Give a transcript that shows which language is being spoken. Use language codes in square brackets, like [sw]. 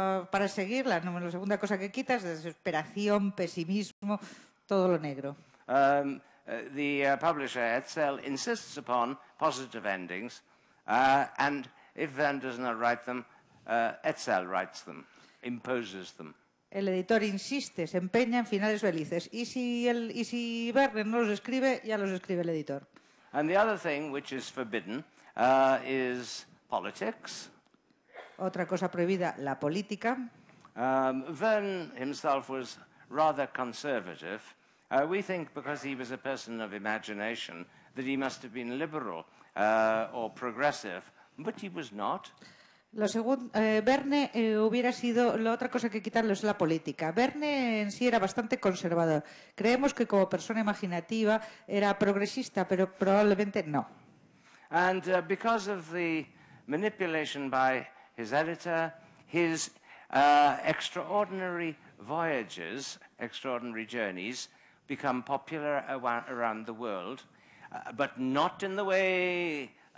[es] Para seguir, la segunda cosa que quita es desesperación, pesimismo, todo lo negro. [en] The publisher, Hetzel, insists upon positive endings, and if Verne does not write them, Hetzel writes them, imposes them. [es] El editor insiste, se empeña en finales felices. Y si Verne no los escribe, ya los escribe el editor. [en] And the other thing which is forbidden is politics. [es] Otra cosa prohibida, la política. [en] Verne himself was rather conservative. We think because he was a person of imagination that he must have been liberal or progressive, but he was not. [es] Verne hubiera sido, la otra cosa que quitarlo es la política. Verne en sí era bastante conservador. Creemos que como persona imaginativa era progresista, pero probablemente no. [en] And because of the manipulation by his editor, his extraordinary voyages, extraordinary journeys, become popular around the world, but not in the way...